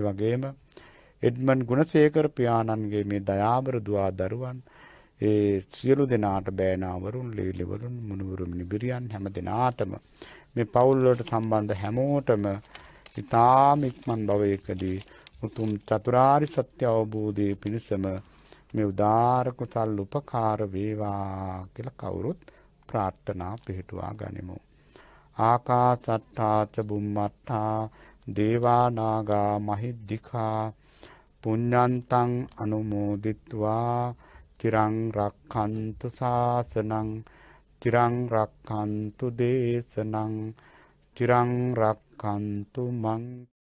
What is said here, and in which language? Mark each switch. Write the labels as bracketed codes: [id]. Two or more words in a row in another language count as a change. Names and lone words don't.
[si] වගේම එඩ්මන් ගුණසේකර පියාණන්ගේ මේ දයාබර දුවා දරුවන් ඒ සියලු දෙනාට බෑනාවරුන් ලීලිවරුන් මුණුවරු මිනිබිරියන් හැම දිනාටම මේ පවුල් වලට සම්බන්ධ හැමෝටම ඊ타ම ඉක්මන් භවයකදී උතුම් චතුරාර්ය සත්‍ය අවබෝධයේ පිණසම මේ උදාර කුසල් උපකාර වේවා කියලා කවුරුත් ප්‍රාර්ථනා පිහිටුවා ගනිමු. [pi] ආකාසට්ඨා ච බුම්මට්ඨා දේවා නාග මහිද්దికා පුඤ්ඤන්තං අනුමෝදිත්වා තිරං රක්ඛන්තු ශාසනං තිරං රක්ඛන්තු දේශනං තිරං රක්ඛන්තු මං